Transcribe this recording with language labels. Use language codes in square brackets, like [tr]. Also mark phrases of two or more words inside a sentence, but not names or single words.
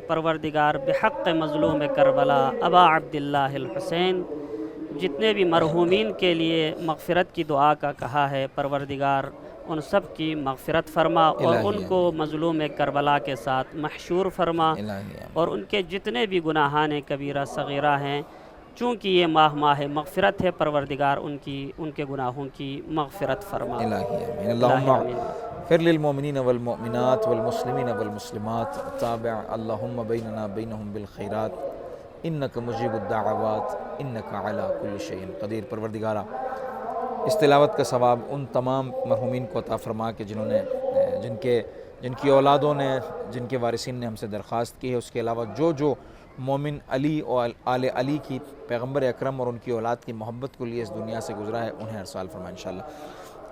[ur] پروردگار بحق مظلوم کربلا ابا عبداللہ الحسین، جتنے بھی مرحومین کے لیے مغفرت کی دعا کا کہا ہے، پروردگار ان سب کی مغفرت فرما اور ان کو مظلوم کربلا کے ساتھ محشور فرما، اور ان کے جتنے بھی گناہان کبیرہ صغیرہ ہیں، چونکہ یہ ماہ مغفرت ہے، پروردگار ان کے گناہوں کی مغفرت فرما۔ [ar] اللہم فر للمؤمنين والمؤمنات والمسلمين والمسلمات تابع اللهم بيننا وبينهم بالخيرات إنك مجيب الدعوات إنك على كل شيء قدير. [ur] پروردگارا، اس تلاوت کا ثواب ان تمام مرحومین کو عطا فرما کہ جن کی اولادوں نے، جن کے وارثین نے ہم سے درخواست کی ہے، اس کے علاوہ جو مومن علی اور آل علی کی، پیغمبر اکرم اور ان کی اولاد کی محبت کو لیے اس دنیا سے گزرا ہے، انہیں ہر سال فرما ان شاء اللہ.